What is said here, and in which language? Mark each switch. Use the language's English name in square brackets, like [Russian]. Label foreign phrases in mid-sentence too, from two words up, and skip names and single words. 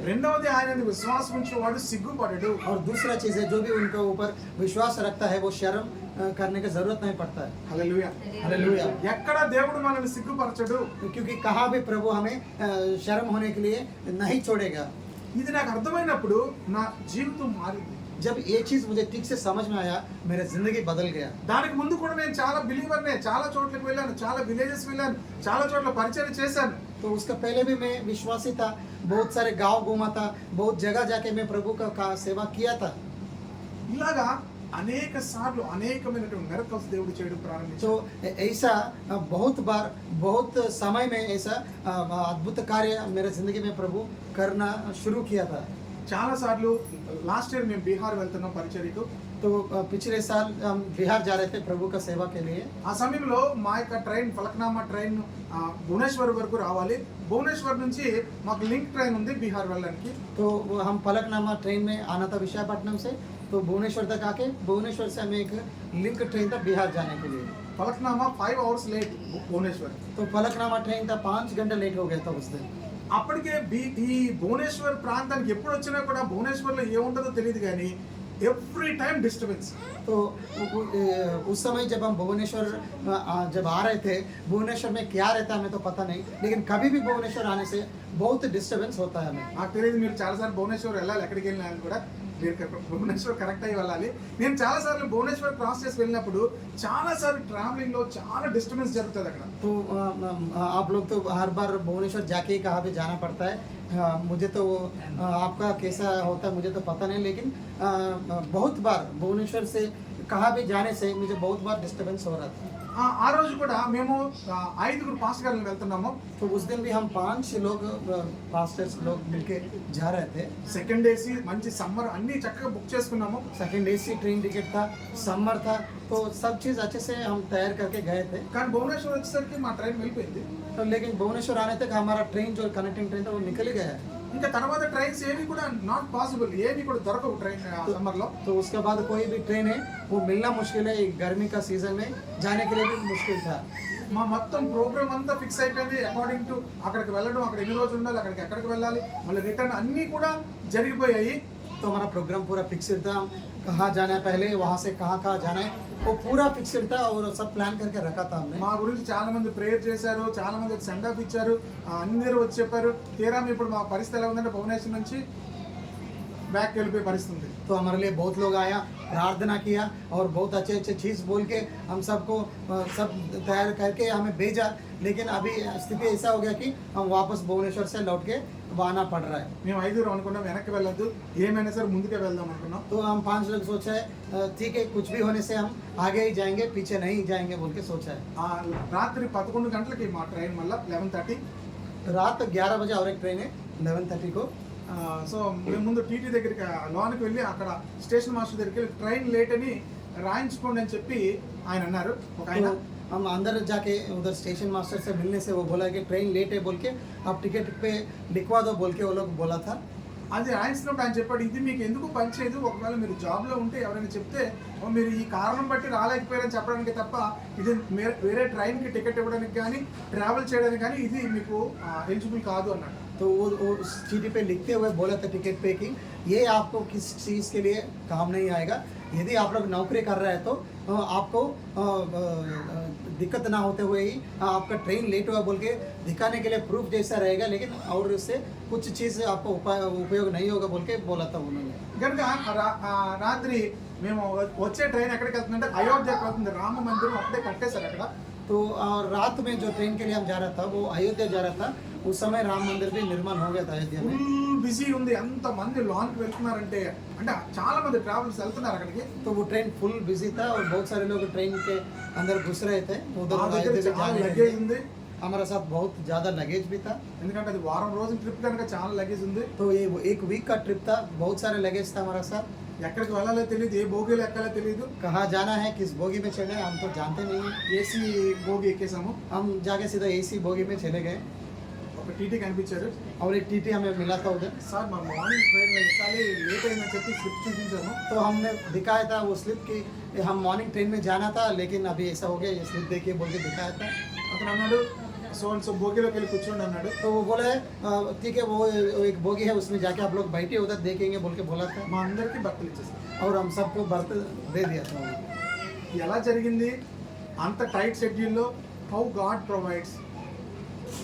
[Telugu] రెండవది ఆయన విశ్వాసం ఉంచేవాడు సిగ్గుపడడు. [Hindi] और दूसरा चीज है जो भी उनके ऊपर विश्वास रखता है वो शर्म करने की जरूरत नहीं पड़ता है. [Telugu] హల్లెలూయా. [Hindi] हालेलुया. [Telugu] ఎక్కడ దేవుడు మనల్ని సిగ్గుపరచడు. [Hindi] क्योंकि कहाँ भी प्रभु हमें शर्म होने के लिए नहीं छोड़ेगा. [Telugu] ఇది నాకు అర్థమైనప్పుడు నా జీవితం మారింది. [Hindi] जब ये चीज़ मुझे ठीक से समझ में आया मेरा ज़िंदगी बदल गया। [Telugu] దానికి ముందు కూడా నేను చాలా బిలీవర్నే, చాలా చోట్లకి వెళ్ళాను, చాలా విలేజెస్ వెళ్ళాను, చాలా చోట్ల పరిచయం చేశాను. [Hindi] तो उसका पहले भी मैं विश्वासी था, बहुत सारे गांव घूमा था, बहुत जगह जाके मैं प्रभु का सेवा किया था। [Telugu] ఇలాగా అనేక సార్లు అనేకమైనటువంటి మిరకల్స్ దేవుడు చేయడం ప్రారంభించాడు. [Hindi] तो ऐसा बहुत बार बहुत समय में ऐसा अद्भुत कार्य मेरे ज़िंदगी में प्रभु करना शुरू किया था। [Telugu] చాలా సార్లు [English] last year [Telugu] మేము బీహార్ వెళ్తున్నాం పరిచర్యకు. [Hindi] तो पिछले साल हम बिहार जा रहे थे प्रभु का सेवा के लिए। [Telugu] ఆ సమయంలో మా యొక్క ట్రైన్ ఫలక్నామా ట్రైన్ భువనేశ్వర్ వరకు రావాలి. భువనేశ్వర్ నుంచి మాకు [English] link train [Telugu] ఉంది బీహార్ వెళ్ళడానికి. [Hindi] तो हम फलकनामा ट्रेन में आना था विशाखापट्टनम से, तो भुवनेश्वर तक आके भुवनेश्वर से हमें एक [English] link train [Hindi] था बिहार जाने के लिए। [Telugu] ఫలక్నామా 5 [English] hours late [Telugu] భువనేశ్వర్. [Hindi] तो फलकनामा ट्रेन था 5 घंटे लेट हो गया था उस दिन। [Telugu] అప్పటికే ఈ భువనేశ్వర్ ప్రాంతానికి ఎప్పుడు వచ్చినా కూడా భువనేశ్వర్లో ఏముంటుందో తెలియదు కానీ [English] every time disturbance. [Hindi] तो उस समय जब हम भुवनेश्वर जब आ रहे थे, भुवनेश्वर में क्या रहता है हमें तो पता नहीं, लेकिन कभी भी भुवनेश्वर आने से बहुत डिस्टर्बेंस होता है हमें। [Telugu] నాకు తెలియదు మీరు చాలాసార్లు భువనేశ్వర్ వెళ్ళాలి, ఎక్కడికి వెళ్ళినా అని కూడా మీరు భువనేశ్వర్ కరెక్ట్ అయ్యి వెళ్ళాలి. నేను చాలాసార్లు భువనేశ్వర్ క్రాస్ చేసి వెళ్ళినప్పుడు చాలాసార్లు ట్రావెలింగ్లో చాలా డిస్టర్బెన్స్ జరుగుతుంది అక్కడ. [Hindi] तो आप लोग तो हर बार भुवनेश्वर जाके ही कहाँ भी जाना पड़ता है। मुझे तो आपका कैसा होता है मुझे तो पता नहीं, लेकिन बहुत बार भुवनेश्वर से कहाँ भी जाने से मुझे बहुत बार डिस्टर्बेंस हो रहा था। [Telugu] ఆ రోజు కూడా మేము 5 పాస్టర్ గారు వెళ్తున్నాము. [Hindi] तो उस दिन भी हम 5 लोग पास्टर्स लोग मिलके जा रहे थे। [English] second AC [Telugu] మంచి సమ్మర్ అన్ని చక్కగా బుక్ చేసుకున్నాము. [English] second AC train ticket [Hindi] था, समर था, तो सब चीज़ अच्छे से हम तैयार करके गए थे। [Telugu] కానీ భువనేశ్వర్ వచ్చేసరికి మా ట్రైన్ వెళ్ళిపోయింది. [Hindi] तो लेकिन भुवनेश्वर आने तक हमारा ट्रेन जो [English] connecting train [Hindi] था वो निकल गया है। [Telugu] ఇంకా తర్వాత ట్రైన్స్ ఏవి కూడా [English] not possible, [Telugu] ఏవి కూడా దొరకవు ట్రైన్ సమ్మర్లో. [Hindi] तो उसके बाद कोई भी ट्रेन है वो मिलना मुश्किल है। गर्मी का सीजन में जाने के लिए भी मुश्किल था। [Telugu] మా మొత్తం ప్రోగ్రామ్ అంతా ఫిక్స్ అయిపోయింది [English] according to [Telugu] అక్కడికి వెళ్ళడం, అక్కడ ఎన్ని రోజులు ఉండాలి, అక్కడికి ఎక్కడికి వెళ్ళాలి, మళ్ళీ రిటర్న్ అన్నీ కూడా జరిగిపోయాయి. [Hindi] तो हमारा प्रोग्राम पूरा फिक्सड था, कहाँ जाना है पहले, वहाँ से कहाँ कहाँ जाना है वो पूरा फिक्सड था और सब प्लान करके रखा था हमने। [Telugu] మా గురించి చాలా మంది ప్రేయర్ చేశారు, చాలా మంది [English] send off [Telugu] ఇచ్చారు, అందరూ వచ్చి చెప్పారు. తీరా ఇప్పుడు మా పరిస్థితి ఎలా ఉందంటే భువనేశ్వర్ నుంచి బ్యాక్ వెళ్ళిపోయే పరిస్థితి ఉంది. [Hindi] तो हमारे लिए बहुत लोग आया, प्रार्थना किया और बहुत अच्छे अच्छे चीज़ बोल के हम सबको सब तैयार करके हमें भेजा। लेकिन अभी स्थिति ऐसा हो गया कि हम वापस भुवनेश्वर से लौट के आना पड़ रहा है। [Telugu] మేము 5 అనుకున్నాం వెనక్కి వెళ్ళొద్దు, ఏమైనా సరే ముందుకే వెళ్దాం అనుకున్నాం. [Hindi] तो हम 5 लोग सोचा है ठीक है कुछ भी होने से हम आगे ही जाएंगे पीछे नहीं जाएंगे बोल के सोचा है। [Telugu] రాత్రి 11 గంటలకి మా ట్రైన్ మళ్ళీ 11:30. [Hindi] रात 11 बजे और एक ट्रेन है 11:30 को। [Telugu] సో మేము ముందు టీటీ దగ్గరికి లోనికి వెళ్ళి అక్కడ [English] station master [Telugu] దగ్గరికి వెళ్ళి [English] train late [Telugu] అని రాయించుకోండి అని చెప్పి ఆయన అన్నారు. ఒక ఆయన [Hindi] तो हम अंदर जाके उधर [English] station master [Hindi] से मिलने से वो बोला कि [English] train late [Hindi] है बोल के आप टिकट पे लिखवा दो बोल के वो लोग बोला था। [Telugu] అది రాయించినప్పుడు ఆయన చెప్పాడు, ఇది మీకు ఎందుకు పనిచేయదు, ఒకవేళ మీరు జాబ్లో ఉంటే ఎవరైనా చెప్తే మీరు ఈ కారణం బట్టి రాలేకపోయారని చెప్పడానికి తప్ప ఇది వేరే ట్రైన్కి టికెట్ ఇవ్వడానికి కానీ ట్రావెల్ చేయడానికి కానీ ఇది మీకు ఎలిజిబుల్ కాదు అన్నాడు. [Hindi] तो वो उस चीटी पे लिखते हुए बोला था टिकट पे कि ये आपको किस चीज़ के लिए काम नहीं आएगा। यदि आप लोग नौकरी कर रहे हैं तो आपको दिक्कत ना होते हुए ही आपका ट्रेन लेट हुआ बोल के दिखाने के लिए प्रूफ जैसा रहेगा, लेकिन और उससे कुछ चीज़ आपको उपयोग नहीं होगा बोल के बोला था उन्होंने। [Telugu] కనుక రాత్రి మేము వచ్చే ట్రైన్ ఎక్కడికి వెళ్తుందంటే అయోధ్యకి వెళ్తుంది. రామ మందిరం అప్పుడే కట్టేశారు అక్కడ. [Hindi] तो रात में जो ट्रेन के लिए हम जा रहा था वो अयोध्या जा रहा था। उस समय राम मंदिर भी निर्माण हो गया था अयोध्या में। [English] full busy [Telugu] ఉంది, ఎంత మంది లాంగ్కి వెళ్తున్నారంటే అంటే చాలా మంది ట్రావెల్స్ వెళ్తున్నారు అక్కడికి. [Hindi] तो वो ट्रेन [English] full busy [Hindi] था और बहुत सारे लोग ट्रेन के अंदर घुस रहे थे उधर [Telugu] మా దగ్గర [Hindi] अयोध्या [Telugu] చాలా [Hindi] जाने के [Telugu] లగేజ్ [Hindi] लिए। [Telugu] ఉంది, [Hindi] हमारे साथ बहुत ज़्यादा लगेज भी था। [Telugu] ఎందుకంటే అది వారం రోజుల ట్రిప్ కనుక చాలా లగేజ్ ఉంది. [Hindi] तो ये वो एक वीक का ट्रिप था, बहुत सारे लगेज था हमारा साथ। [Telugu] ఎక్కడికి వెళ్ళాలో తెలియదు, ఏ బోగీలో ఎక్కాలో తెలియదు. [Hindi] कहाँ जाना है किस बोगी में चढ़ना है हम तो जानते नहीं हैं। [Telugu] ఏసీ బోగి ఎక్కేసాము. [Hindi] हम जाके सीधा एसी बोगी में चले गए [Telugu] ఒక టీటీ కనిపించారు. [Hindi] और एक टीटी हमें मिला था उधर। [Telugu] సార్ మా [English] morning train [Telugu] ఎక్కాలి, లేట్ అయిందని చెప్పి స్లిప్ చూపించాము. [Hindi] तो हमने दिखाया था वो स्लिप की हम [English] morning train [Hindi] में जाना था, लेकिन अभी ऐसा हो गया ये स्लिप देखिए बोल के दिखाया था। [Telugu] అతను అన్నాడు [English] so and so [Telugu] బోగిలోకి వెళ్ళి కూర్చోండి అన్నాడు. [Hindi] तो वो बोला ठीक है वो एक बोगी है उसमें जाके आप लोग बैठे उधर देखेंगे बोल के बोला था। [Telugu] మా అందరికీ బట్టలు ఇచ్చేసారు. [Hindi] और हम सबको बर्थ दे दिया था उन्होंने। [Telugu] ఎలా జరిగింది అంత [English] tight schedule? How God provides, He knows only.